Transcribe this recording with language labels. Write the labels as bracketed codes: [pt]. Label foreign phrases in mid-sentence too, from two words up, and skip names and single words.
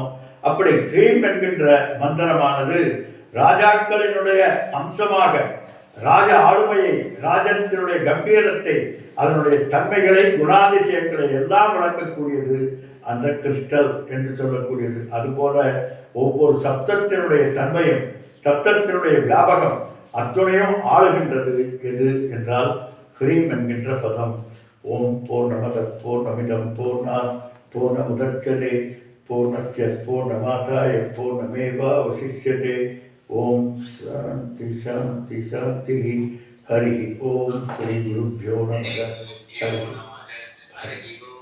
[ta] அப்படி ஹ்ரீம் என்கின்ற மந்திரமானது ராஜாக்களினுடைய அம்சமாக ராஜ ஆளுமையை, ராஜத்தினுடைய கம்பீரத்தை, அதனுடைய தன்மைகளை, குணாதிசயங்களை எல்லாம் விளக்கக்கூடியது அந்த கிறிஸ்டல் என்று சொல்லக்கூடியது. அதுபோல ஒவ்வொரு சப்தத்தினுடைய தன்மையும் சப்தத்தினுடைய வியாபகம் அத்துணையும் ஆளுகின்றது எது என்றால் ஹ்ரீம் என்கின்ற பதம். [sa] ॐ पूर्णमदः पूर्णमिदं पूर्णात् पूर्णमुदच्यते पूर्णस्य पूर्णमादाय पूर्णमेवावशिष्यते. ॐ शान्तिः शान्तिः शान्तिः. हरि ॐ श्री गुरुभ्यो नमः हरि.